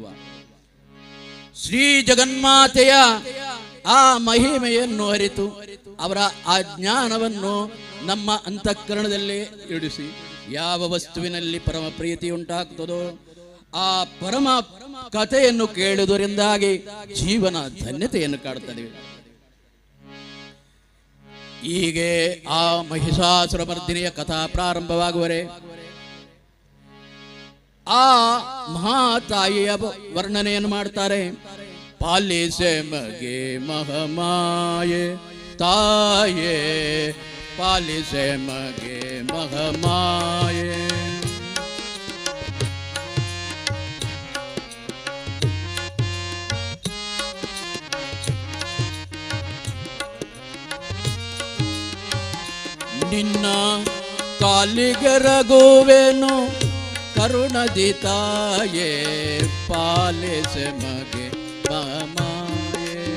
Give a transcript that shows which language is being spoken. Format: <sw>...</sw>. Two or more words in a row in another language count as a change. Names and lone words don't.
<kn>ಶ್ರೀ ಜಗನ್ಮಾತೆಯ ಆ ಮಹಿಮೆಯನ್ನು ಅರಿತು ಅವರ ಆ ಜ್ಞಾನವನ್ನು ನಮ್ಮ ಅಂತಃಕರಣದಲ್ಲಿ ಇಡಿಸಿ ಯಾವ ವಸ್ತುವಿನಲ್ಲಿ ಪರಮ ಪ್ರೀತಿ ಉಂಟಾಗ್ತದೋ ಆ ಪರಮ ಕಥೆಯನ್ನು ಕೇಳುವುದರಿಂದಾಗಿ ಜೀವನ ಧನ್ಯತೆಯನ್ನು ಕಾಡುತ್ತದೆ. ಹೀಗೆ ಆ ಮಹಿಷಾಸುರ ಮರ್ದಿನಿಯ ಕಥಾ ಪ್ರಾರಂಭವಾಗುವರೆ ಆ ಮಹಾತಾಯಿಯ ವರ್ಣನೆಯನ್ನು ಮಾಡ್ತಾರೆ. ಪಾಲಿಸೆ ಮಗೆ ಮಹಮಾಯೆ ತಾಯೇ, ಪಾಲಿಸೆ ಮಗೆ ಮಹಮಾಯೆ. ನಿನ್ನ ಕಾಲಿಗೆ ರಘುವೆನು ಕರುಣದಿ ತಾಯೇ, ಪಾಲಿಸೆ ಮಗೆ ಮಹಮಾಯೆ.</kn>